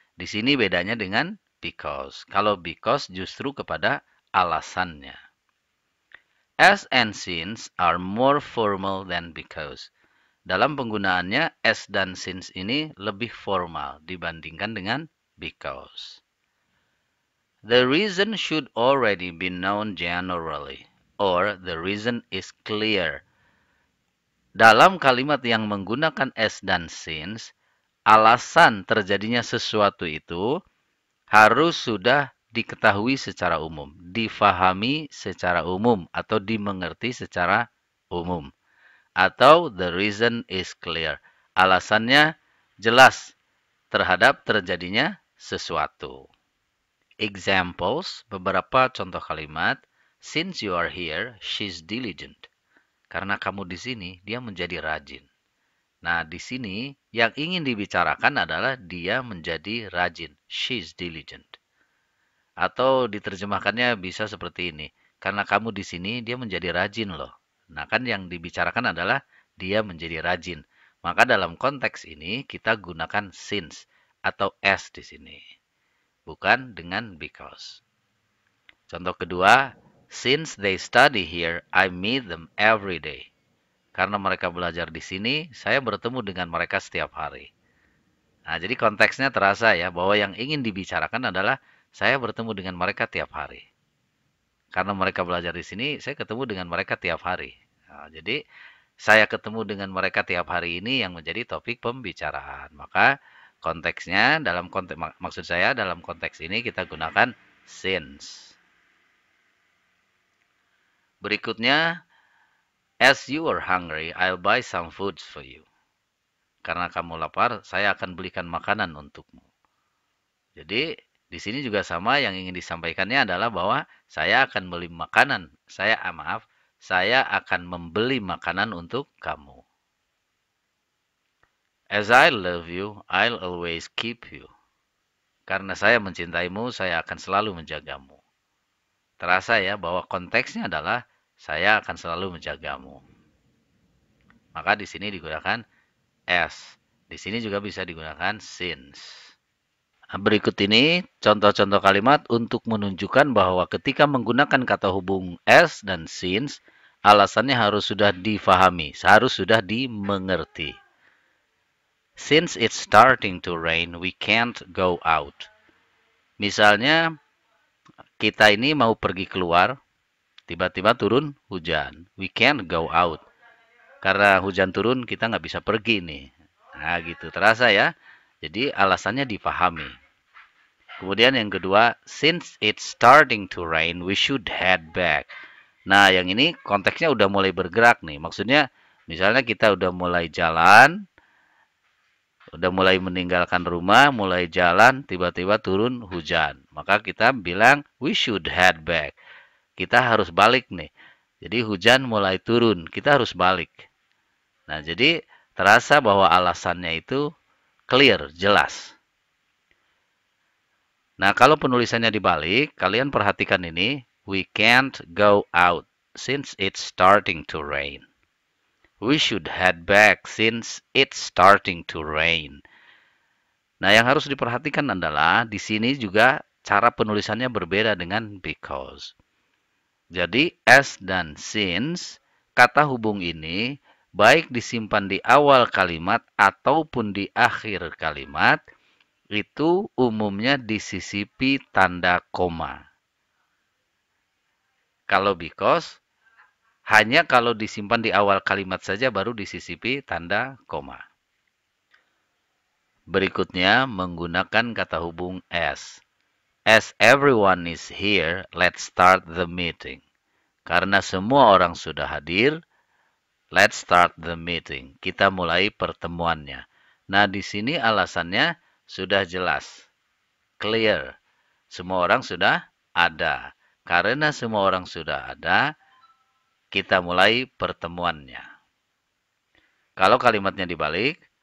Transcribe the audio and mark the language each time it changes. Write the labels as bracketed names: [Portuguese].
[Indonesian] Di sini bedanya dengan because. Kalau because justru kepada alasannya. [English] As and since are more formal than because. [Indonesian] Dalam penggunaannya, as dan since ini lebih formal dibandingkan dengan because. [English] The reason should already be known generally, or the reason is clear. [Indonesian] Dalam kalimat yang menggunakan as dan since, alasan terjadinya sesuatu itu harus sudah diketahui secara umum, difahami secara umum, atau dimengerti secara umum. Atau [English] the reason is clear. [Indonesian] Alasannya jelas terhadap terjadinya sesuatu. [English] Examples, [Indonesian] beberapa contoh kalimat. [English] Since you are here, she's diligent. [Indonesian] Karena kamu di sini, dia menjadi rajin. Nah, di sini yang ingin dibicarakan adalah dia menjadi rajin. [English] She's diligent. [Indonesian] Atau diterjemahkannya bisa seperti ini. Karena kamu di sini, dia menjadi rajin loh. Nah, kan yang dibicarakan adalah dia menjadi rajin. Maka dalam konteks ini kita gunakan since atau as di sini. Bukan dengan because. Contoh kedua, [English] since they study here, I meet them every day. [Indonesian] Karena mereka belajar di sini, saya bertemu dengan mereka setiap hari. Nah, jadi konteksnya terasa ya, bahwa yang ingin dibicarakan adalah saya bertemu dengan mereka tiap hari. Karena mereka belajar di sini, saya ketemu dengan mereka tiap hari. Nah, jadi saya ketemu dengan mereka tiap hari ini yang menjadi topik pembicaraan. Maka konteksnya dalam konteks maksud saya dalam konteks ini kita gunakan since. Berikutnya, [English] as you are hungry, I'll buy some foods for you. [Indonesian] Karena kamu lapar, saya akan belikan makanan untukmu. Jadi di sini juga sama, yang ingin disampaikannya adalah bahwa saya akan beli makanan. Saya akan membeli makanan untuk kamu. [English] As I love you, I'll always keep you. [Indonesian] Karena saya mencintaimu, saya akan selalu menjagamu. Terasa ya bahwa konteksnya adalah saya akan selalu menjagamu. Maka di sini digunakan as. Di sini juga bisa digunakan since. Berikut ini contoh-contoh kalimat untuk menunjukkan bahwa ketika menggunakan kata hubung as dan since, alasannya harus sudah difahami, harus sudah dimengerti. [English] Since it's starting to rain, we can't go out. [Indonesian] Misalnya, kita ini mau pergi keluar, tiba-tiba turun hujan. [English] We can't go out. [Indonesian] Karena hujan turun, kita nggak bisa pergi nih. Nah, gitu. Terasa ya? Jadi, alasannya dipahami. Kemudian yang kedua, [English] since it's starting to rain, we should head back. [Indonesian] Nah, yang ini konteksnya udah mulai bergerak nih. Maksudnya, misalnya kita udah mulai jalan, udah mulai meninggalkan rumah, mulai jalan, tiba-tiba turun hujan. Maka kita bilang, [English] we should head back. [Indonesian] Kita harus balik nih. Jadi hujan mulai turun, kita harus balik. Nah, jadi terasa bahwa alasannya itu clear, jelas. Nah, kalau penulisannya dibalik, kalian perhatikan ini. [English] We can't go out since it's starting to rain. We should head back since it's starting to rain. [Indonesian] Nah, yang harus diperhatikan adalah di sini juga cara penulisannya berbeda dengan because. Jadi, as dan since, kata hubung ini baik disimpan di awal kalimat ataupun di akhir kalimat, itu umumnya disisipi tanda koma. Kalau because, hanya kalau disimpan di awal kalimat saja baru disisipi tanda koma. Berikutnya menggunakan kata hubung as. [English] As everyone is here, let's start the meeting. [Indonesian] Karena semua orang sudah hadir, [English] let's start the meeting. [Indonesian] Kita mulai pertemuannya. Nah, di sini alasannya sudah jelas. Clear. Semua orang sudah ada. Karena semua orang sudah ada, kita mulai pertemuannya. Kalau kalimatnya dibalik,